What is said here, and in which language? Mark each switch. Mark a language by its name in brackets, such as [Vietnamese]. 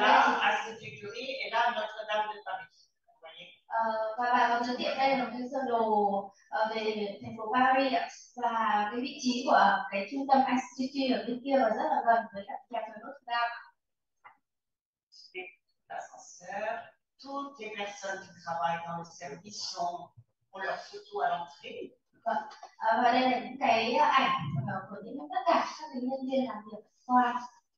[French] Là, à Saint-Exupéry et là, Notre-Dame de Paris. Vous voyez? [Vietnamese] Và bà còn giới thiệu đây là một cái sơ đồ về thành phố Paris và cái vị trí của cái trung tâm ICT ở bên kia và rất là gần với cả nhà thờ Notre Dame. [French] L'ascenseur, toutes les personnes qui travaillent dans le service ont leur photo à l'entrée. [Vietnamese] Và đây là những cái ảnh của tất cả các nhân viên làm việc ở khoa.